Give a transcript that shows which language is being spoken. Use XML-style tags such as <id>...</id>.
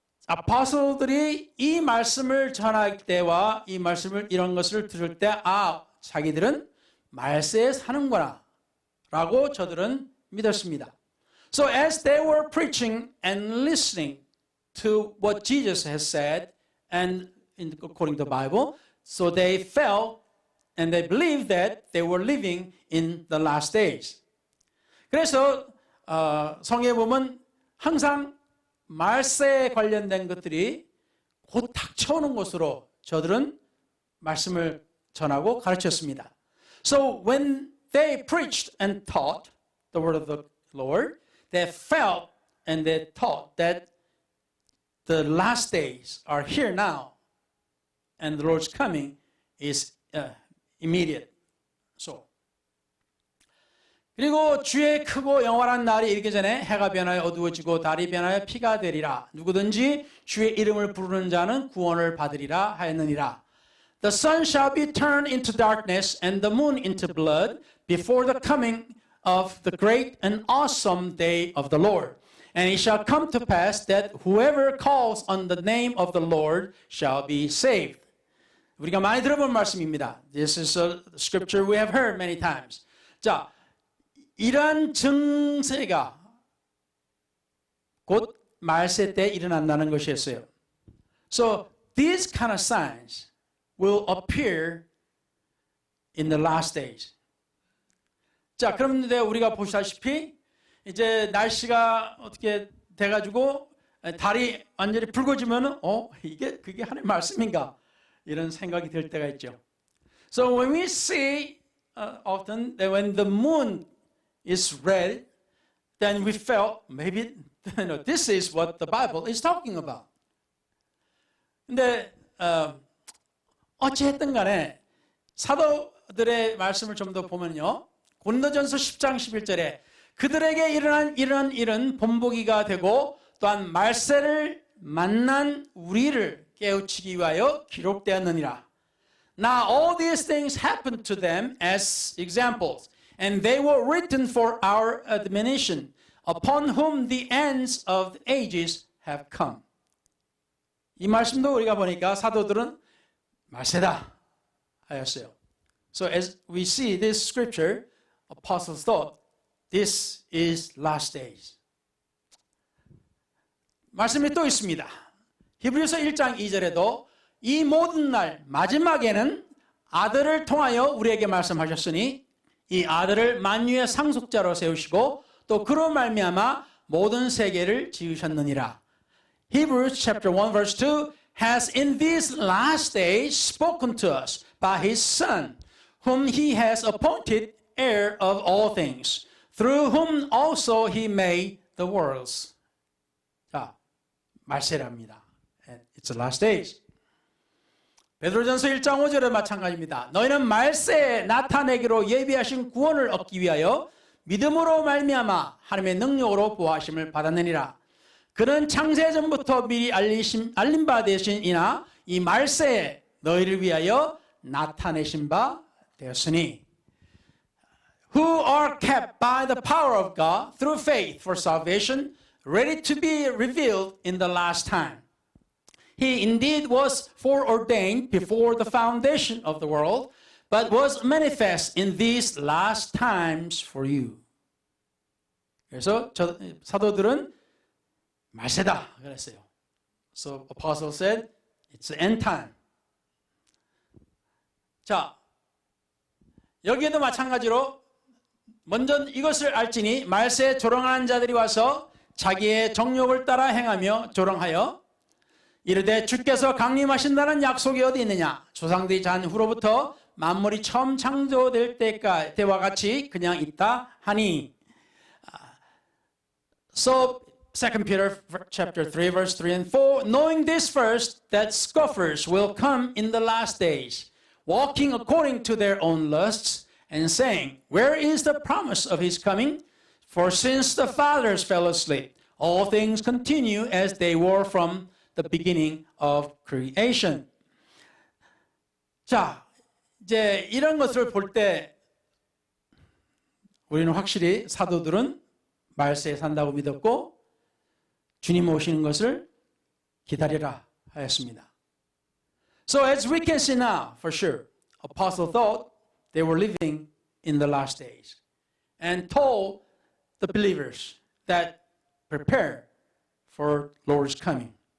<ko>아포스톨들이 이 말씀을 전할 때와 이 말씀을 이런 것을 들을 때 자기들은 말세에 사는구나 라고 저들은 믿었습니다.</ko> <en>So as they were preaching and listening to what Jesus has said and according to the Bible, so they felt and they believed that they were living in the last days.</en> <ko>그래서 성경에 보면 항상 말세에 관련된 것들이 곧 닥쳐오는 것으로 저들은 말씀을 전하고 가르쳤습니다.</ko> <en>So when they preached and taught the word of the Lord, they felt and they taught that the last days are here now and the Lord's coming is immediate.</en> <ko>So 그리고 주의 크고 영원한 날이 이르기 전에 해가 변하여 어두워지고 달이 변하여 피가 되리라. 누구든지 주의 이름을 부르는 자는 구원을 받으리라 하였느니라.</ko> <en>The sun shall be turned into darkness and the moon into blood before the coming of the great and awesome day of the Lord. And it shall come to pass that whoever calls on the name of the Lord shall be saved.</en> <ko>우리가 많이 들어본 말씀입니다.</ko> <en>This is a scripture we have heard many times.</en> <ko>자, 이러한 증세가 곧 말세 때 일어난다는 것이었어요.</ko> <en>So these kind of signs will appear in the last days.</en> <ko>자, 그런데 우리가 보시다시피 이제 날씨가 어떻게 돼가지고 달이 완전히 붉어지면은 이게 그게 하나님의 말씀인가 이런 생각이 들 때가 있죠.</ko> <en>So when we see often that when the moon is red, then we felt maybe this is what the Bible is talking about.</en> <ko>근데 어찌했든 간에 사도들의 말씀을 좀 더 보면요. 고린도전서 10장 11절에 그들에게 일어난 이런 일은 본보기가 되고 또한 말세를 만난 우리를 깨우치기 위하여 기록되었느니라.</ko> <en>Now all these things happened to them as examples. And they were written for our admonition, upon whom the ends of the ages have come.</en> <ko>이 말씀도 우리가 보니까 사도들은 말세다 하였어요.</ko> <en>So as we see this scripture, apostles thought, this is last days.</en> <ko>말씀이 또 있습니다. 히브리서 1장 2절에도 이 모든 날 마지막에는 아들을 통하여 우리에게 말씀하셨으니 이 아들을 만유의 상속자로 세우시고 또 그로 말미암아 모든 세계를 지으셨느니라.</ko> <en>Hebrews chapter 1 verse 2 has in these last days spoken to us by his son, whom he has appointed heir of all things, through whom also he made the worlds.</en> <ko>자, 말세랍니다.</ko> <en>It's the last days.</en> <ko>베드로전서 1장 5절에 마찬가지입니다. 너희는 말세에 나타내기로 예비하신 구원을 얻기 위하여 믿음으로 말미암아 하나님의 능력으로 보호하심을 받았느니라. 그는 창세전부터 미리 알림 바 되신 이나 이 말세에 너희를 위하여 나타내신 바 되었으니</ko> <en>who are kept by the power of God through faith for salvation, ready to be revealed in the last time. He indeed was foreordained before the foundation of the world, but was manifest in these last times for you.</en> <ko>그래서 사도들은 말세다 그랬어요.</ko> <en>So apostle said, it's the end time.</en> <ko>자, 여기에도 마찬가지로 먼저 이것을 알지니 말세에 조롱하는 자들이 와서 자기의 정욕을 따라 행하며 조롱하여 이르되 주께서 강림하신다는 약속이 어디 있느냐? 조상들이 잔 후로부터 만물이 처음 창조될 때와 같이 그냥 있다 하니.</ko> <en>So 2 Peter chapter 3 verse 3 and 4, knowing this first, that scoffers will come in the last days, walking according to their own lusts, and saying, where is the promise of his coming? For since the fathers fell asleep, all things continue as they were from the beginning of creation.</en> <ko>자, 이제 이런 것을 볼 때 우리는 확실히 사도들은 말세에 산다고 믿었고 주님 오시는 것을 기다리라 하였습니다.</ko> <en>So as we can see now, for sure, Apostle thought they were living in the last days and told the believers that prepare for Lord's coming.</en>